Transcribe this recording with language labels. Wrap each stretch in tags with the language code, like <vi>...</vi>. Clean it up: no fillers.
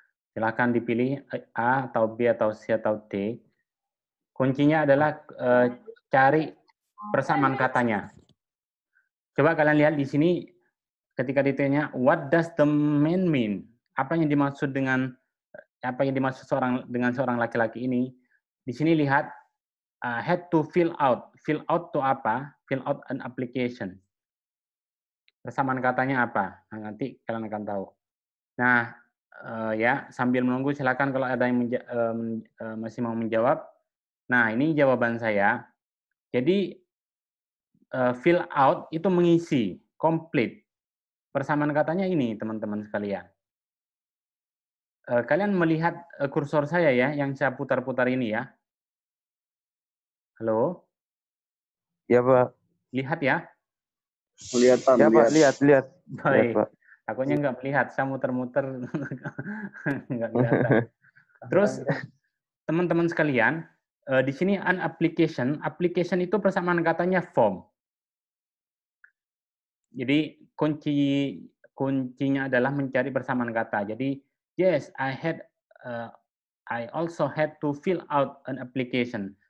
<id>Silakan dipilih A atau B atau C atau D. Kuncinya adalah cari persamaan katanya. Coba kalian lihat di sini ketika ditanya</id> <en>what does the man mean?</en> <id>Apa yang dimaksud seorang laki-laki ini? Di sini lihat had to fill out.</id> <en>Fill out to apa? Fill out an application.</en> <id>Persamaan katanya apa? Nah, nanti kalian akan tahu. Nah, ya sambil menunggu silakan kalau ada yang masih mau menjawab. Nah, ini jawaban saya. Jadi fill out itu mengisi, complete. Persamaan katanya ini, teman-teman sekalian. Kalian melihat kursor saya ya, yang saya putar-putar ini ya. Halo? Ya, Pak. Lihat ya. Melihat, Pak. Ya, Pak, lihat. Baik. Pak. Takutnya nggak melihat, saya muter-muter nggak kelihatan. Terus teman-teman sekalian, di sini an application itu persamaan katanya form. Jadi kuncinya adalah mencari persamaan kata. Jadi</id> <en>yes, I I also had to fill out an application.</en>